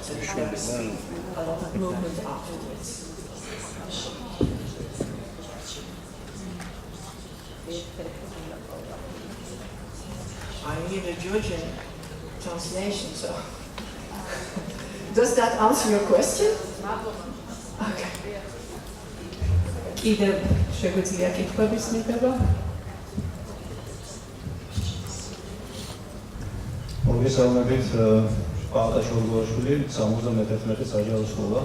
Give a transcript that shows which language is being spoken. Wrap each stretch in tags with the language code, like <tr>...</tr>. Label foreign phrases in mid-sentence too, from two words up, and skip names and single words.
<en>So there has been a lot of movement afterwards. I need a Georgian translation, so does that answer your question? Okay.</en> <ka>კიდევ შეგვიძლია კითხვების მიღება? მოგესალმებით, პალატაში მორგებული 71 საჯარო სკოლა.</ka>